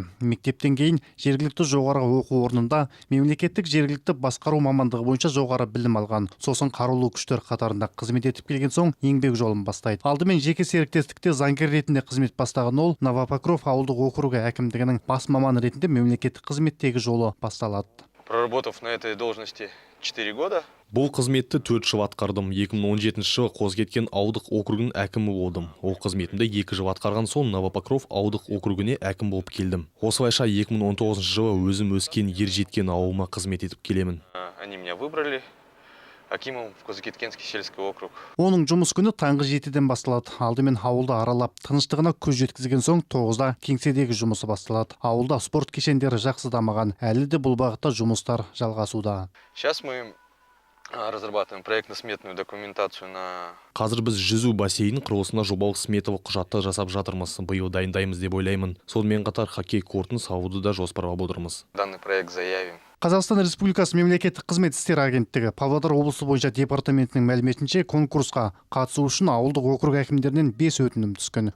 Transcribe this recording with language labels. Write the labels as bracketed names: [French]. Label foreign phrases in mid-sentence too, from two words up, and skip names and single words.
[Kazakh] Мектептен кейін жергілікті жоғары оқу орнында мемлекеттік жергілікті басқару мамандығы бойынша жоғары білім алған. Сосын қарулы күштер қатарында қызмет етіп келген соң еңбек жолын бастайды. Алдымен жеке серіктестікте заңгер ретінде қызмет бастаған ол Новопокров ауылдық округі әкімдігінің бас маманы ретінде мемлекеттік қызметтегі жолы басталады. [Russian] Проработав на этой должности 4 года. [Kazakh] Бұл қызметті 4 жыл атқардым. 2017 жылы Қозыкеткен ауылдық округінің әкімі болдым. Ол қызметімді 2 жыл атқарған соң Новопокров ауылдық округіне әкім болып келдім. Осылайша 2019 жылы өзім өскен ер жеткен ауылыма қызмет етіп келемін. [Russian] Они меня выбрали акимом в Қозыкеткенский сельский округ. [Kazakh] Оның жұмыс күні таңғы 7-ден басталады. Алдымен ауылды аралап, тыныштығына көз жеткізген соң 9-да кеңседегі жұмысы басталады. Ауылда спорт кешендері жақсы дамыған, әлі де бұл бағытта жұмыстар жалғасуда. [Russian] Сейчас мы разрабатываем проектно-сметную документацию на... [Kazakh] Қазір біз жүзу бассейнінің құрылысына жобалық сметалық құжатты жасап жатырмыз. Биыл дайындаймыз деп ойлаймын. Сонымен қатар хоккей кортын салуды да жоспарлап отырмыз. [Russian] Данный проект заявим. [Kazakh] Қазақстан Республикасы мемлекеттік қызмет істері агенттігі Павлодар облысы бойынша департаментінің мәліметінше конкурсқа қатысу үшін ауылдық округ әкімдерінен 5 өтінім түскен.